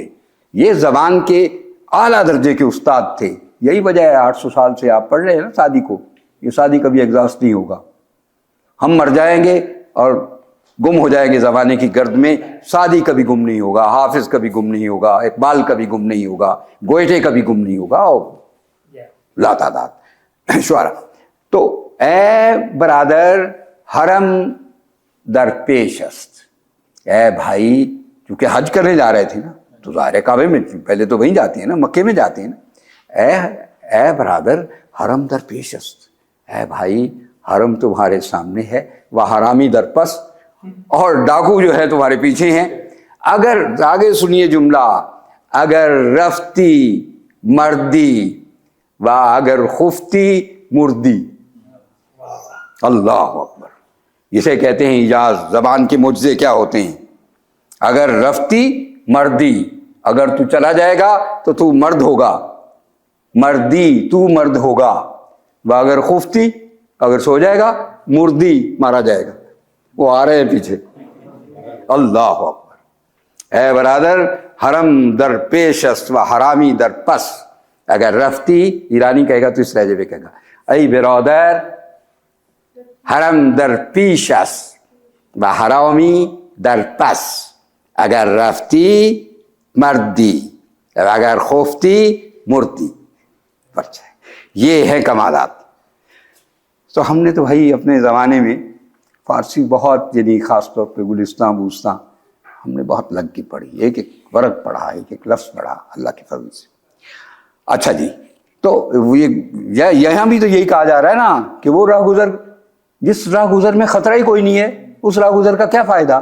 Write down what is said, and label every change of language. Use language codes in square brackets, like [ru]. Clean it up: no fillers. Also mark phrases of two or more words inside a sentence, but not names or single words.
[ur] یہ زبان کے اعلیٰ درجے کے استاد تھے، یہی وجہ ہے 800 سال سے آپ پڑھ رہے ہیں نا سعدی کو، یہ سعدی کبھی ایگزاسٹ نہیں ہوگا۔ ہم مر جائیں گے اور گم ہو جائیں گے زمانے کی گرد میں، سعدی کبھی گم نہیں ہوگا، حافظ کبھی گم نہیں ہوگا، اقبال کبھی گم نہیں ہوگا، گوئٹے کبھی گم نہیں ہوگا، اور لا تعداد شعرا۔ [fa] تو اے برادر، حرم در پیش است، [ur] اے بھائی، کیونکہ حج کرنے جا رہے تھے نا، تو ظاہر ہے کعبے میں پہلے تو وہیں جاتے ہیں نا، مکے میں جاتے ہیں نا۔ [fa] اے برادر حرم در پیش است، [ur] اے بھائی حرم تمہارے سامنے ہے، وہ [fa] حرامی در پس، [ur] اور ڈاکو جو ہے تمہارے پیچھے ہیں۔ اگر آگے سنیے جملہ، [fa] اگر رفتی مردی و اگر خفتی مردی، [ar] اللہ اکبر، [ur] اسے کہتے ہیں اعجاز، زبان کے معجزے کیا ہوتے ہیں۔ [fa] اگر رفتی مردی، [ur] اگر تو چلا جائے گا تو تو مرد ہوگا، مردی تو مرد ہوگا، [fa] و اگر خفتی، [ur] اگر سو جائے گا، مردی مارا جائے گا۔ وہ آ رہے ہیں پیچھے، [ar] اللہ اکبر۔ [fa] اے برادر حرم در پیش است و حرامی در پس، اگر رفتی، [ur] ایرانی کہے گا تو اس لہجے پہ کہے گا، [fa] ای برادر حرم در پیش است و حرامی در پس، اگر رفتی مردی و اگر خفتی مردی۔ [ur] یہ ہے کمالات۔ تو ہم نے تو بھائی اپنے زمانے میں فارسی بہت، یعنی خاص طور پہ گلستان بوستان ہم نے بہت لگ کے پڑھی، ایک ایک ورق پڑھا، ایک ایک لفظ پڑھا اللہ کے فضل سے۔ اچھا جی، تو یہاں بھی تو یہی کہا جا رہا ہے نا کہ وہ راہ گزر، جس راہ گزر میں خطرہ ہی کوئی نہیں ہے، اس راہ گزر کا کیا فائدہ؟